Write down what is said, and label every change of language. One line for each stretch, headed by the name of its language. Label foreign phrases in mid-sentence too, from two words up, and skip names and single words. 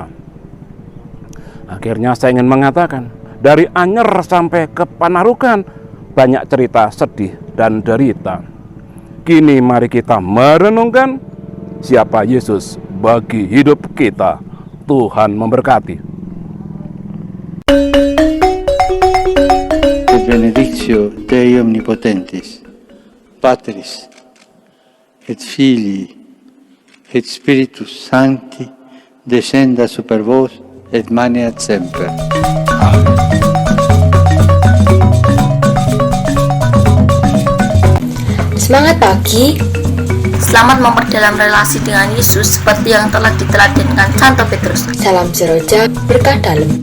Indonesian: Akhirnya saya ingin mengatakan, dari Anyer sampai ke Panarukan banyak cerita sedih dan derita. Kini mari kita merenungkan siapa Yesus bagi hidup kita. Tuhan memberkati.
Latin: Et benedictio Dei omnipotentis, Patris, et Filii, et Spiritus Sancti, descenda super vos et maneat semper.
Indonesian: Semangat pagi. Selamat memperdalam relasi dengan Yesus seperti yang telah diteladankan Santo Petrus. Salam seroja, berkah dalam.